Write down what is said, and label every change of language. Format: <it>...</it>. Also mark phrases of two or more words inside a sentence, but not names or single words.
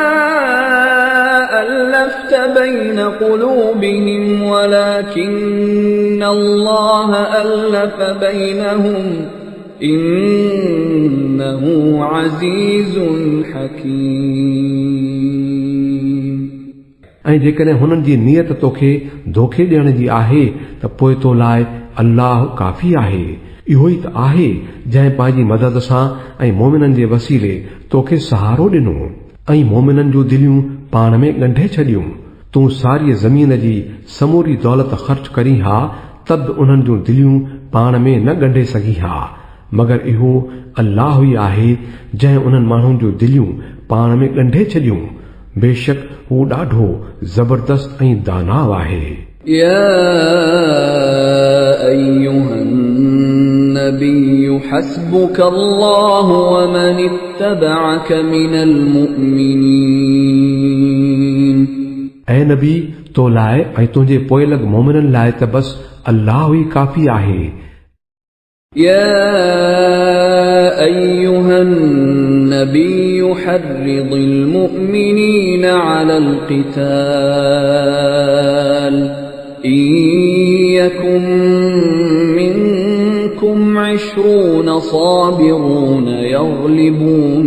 <ar>ألفت بين قلوبهم ولكن الله ألف بينهم إنه عزيز حكيم।</ar> <sd>ऐं जेकॾहिं हुननि जी नियत तोखे धोखे ॾियण जी आहे त पोइ तो लाइ अल्लाह काफ़ी आहे। इहो ई त आहे जंहिं पंहिंजी मदद सां ऐं मोमिननि जे वसीले तोखे सहारो ॾिनो ऐं मोमिननि जूं दिलियूं पाण में ॻंढे छॾियूं। तूं सारी ज़मीन जी समूरी दौलत ख़र्च करी हा तद उन्हनि जूं दिलियूं पाण में न ॻंढे सघी हा, मगर इहो अल्लाह ई आहे जंहिं उन्हनि माण्हुनि जूं दिलियूं पाण में ॻंढे छॾियूं। बेशक हू ॾाढो ज़बरदस्त ऐं दानाव आहे।</sd> <ar>يا أيها النبي حسبك الله ومن اتبعك من المؤمنين।</ar> <sd>ऐं नबी तो लाइ ऐं तुंहिंजे पोइलॻ मोमिननि लाइ त बस अल्लाह ई काफ़ी आहे।</sd> <ar>يا أيها النبي حرض المؤمنين على القتال إن يكن منكم 20 صابرون يغلبوا</ar>